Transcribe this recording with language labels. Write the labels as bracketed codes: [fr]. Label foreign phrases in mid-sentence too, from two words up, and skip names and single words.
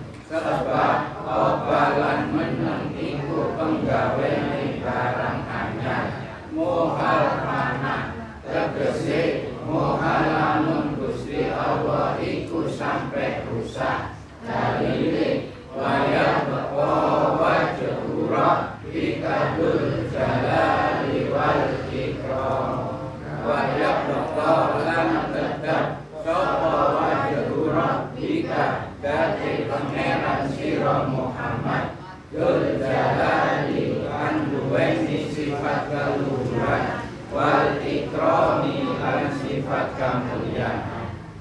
[jv] Sebab obah lan meneng iku penggaweane barang anyar. [ar] Muhal fana [jv] tegese muhal lamun Gusti Allah iku sampai rusak. Dalile [ar] waya wajhu Rabbikadul jalali wal ikram. [jv] Waya lan tetep sapa [ar] wajhu Rabbika [jv] dadi pangeran sira Muhammad [ar] Dzul jalali [jv] lan duweni sifat kaluhuran [ar] wal ikrami [jv] lan sifat kamulyaan.